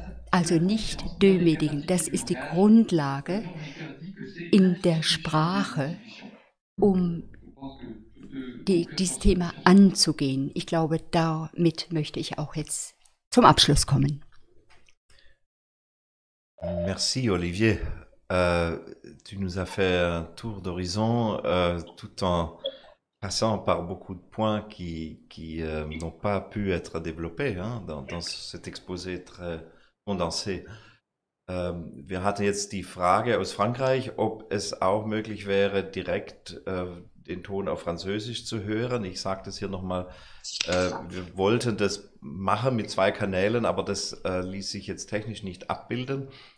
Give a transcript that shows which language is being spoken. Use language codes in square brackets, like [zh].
[de] Also nicht demütigen, das ist die Grundlage in der Sprache, um dieses Thema anzugehen. Ich glaube, damit möchte ich auch jetzt zum Abschluss kommen. [fr] Merci Olivier. Tu nous as fait un tour d'horizon tout en passant par beaucoup de points qui n'ont pas pu être développés dans cet exposé très condensé. [de] Wir hatten jetzt die Frage aus Frankreich, ob es auch möglich wäre, direkt den Ton auf Französisch zu hören. Ich sage das hier nochmal, wir wollten das machen mit 2 Kanälen, aber das ließ sich jetzt technisch nicht abbilden.